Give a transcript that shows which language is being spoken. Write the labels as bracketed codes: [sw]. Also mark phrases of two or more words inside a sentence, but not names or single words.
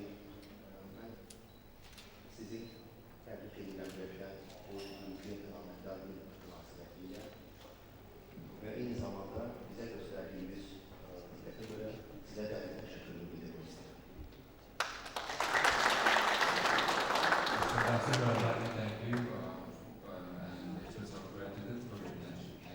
[az] mən sizin təbrik edirəm Rəfət, bu mümkün əməkdarlıq münasibətilə və eyni zamanda bizə göstərdiyiniz diqqətə görə sizə dərin təşəkkürümü bildirmək istəyirəm. [en] Thank you. And it was our gratitude for your attention.